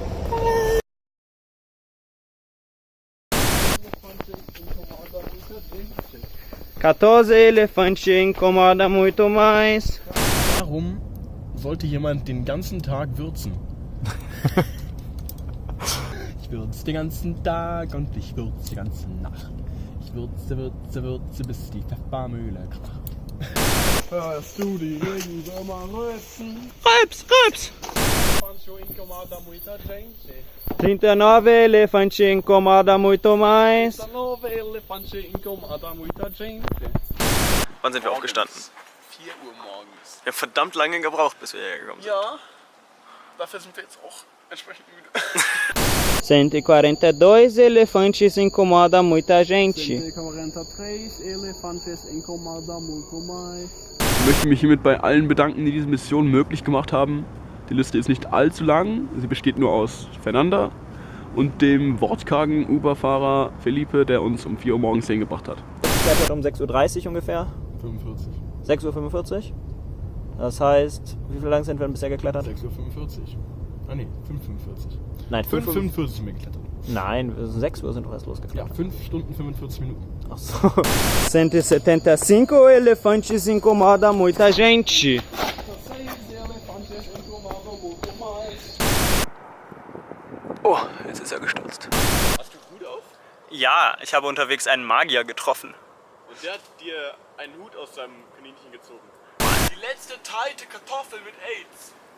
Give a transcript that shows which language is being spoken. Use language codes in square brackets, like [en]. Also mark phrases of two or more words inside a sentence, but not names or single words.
[pt] Quatorze elefantes incomoda muito mais. [de] Warum sollte jemand den ganzen Tag würzen? Ich würze den ganzen Tag und ich würze die ganze Nacht. Ich würze, bis die Pfeffermühle kracht. Hörst du die Regenwürmer rülpsen? Rülps! [pt] Pancho incomoda muita gente. 39 elefantes incomoda muito mais. 39 elefante incomoda muita gente. [de] Wann sind wir aufgestanden? 4 Uhr morgens. Wir haben verdammt lange gebraucht, bis wir hergekommen sind. Ja, dafür sind wir jetzt auch entsprechend müde. [pt] 142 elefantes incomoda muita gente. 143 elefantes incomoda muito mais. [de] Ich möchte mich hiermit bei allen bedanken, die diese Mission möglich gemacht haben. Die Liste ist nicht allzu lang, sie besteht nur aus Fernanda und dem wortkargen Uber-Fahrer Felipe, der uns um 4 Uhr morgens hingebracht hat. Fährt um 6:30 Uhr ungefähr. 45. 6:45 Uhr. Das heißt, wie viel lang sind wir bisher geklettert? 6:45 Uhr. Ah ne, 5:45. Nein, 5:45 sind wir geklettert. Nein, 6 Uhr sind wir erst Ja, losgeklettert. 5 Stunden 45 Minuten. Ach so. [pt] 175 elefantes incomoda muita gente. [de] Oh, jetzt ist er gestürzt. Hast du Hut auf? Ja, ich habe unterwegs einen Magier getroffen. Und der hat dir einen Hut aus seinem Kaninchen gezogen. Die letzte teilte Kartoffel mit AIDS.